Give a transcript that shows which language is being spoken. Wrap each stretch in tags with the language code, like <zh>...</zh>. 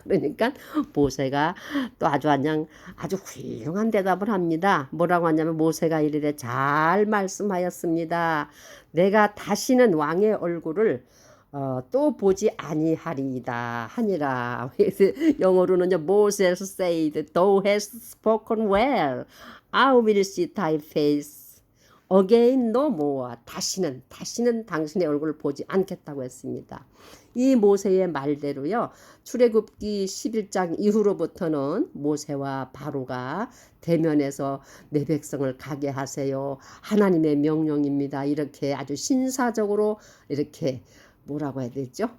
<ko>그러니까 모세가 또 아주 훌륭한 대답을 합니다. 뭐라고 하냐면 모세가 이르되 잘 말씀하였습니다. 내가 다시는 왕의 얼굴을 또 보지 아니하리이다 하니라. 영어로는요.</ko> <en>Moses said, Thou hast spoken well. I will see thy face again no more.</en> <ko>다시는 당신의 얼굴을 보지 않겠다고 했습니다. 이 모세의 말대로요. 출애굽기 11장 이후로부터는 모세와 바로가 대면해서 내 백성을 가게 하세요. 하나님의 명령입니다. 이렇게 아주 신사적으로 이렇게 뭐라고 해야 되죠?</ko>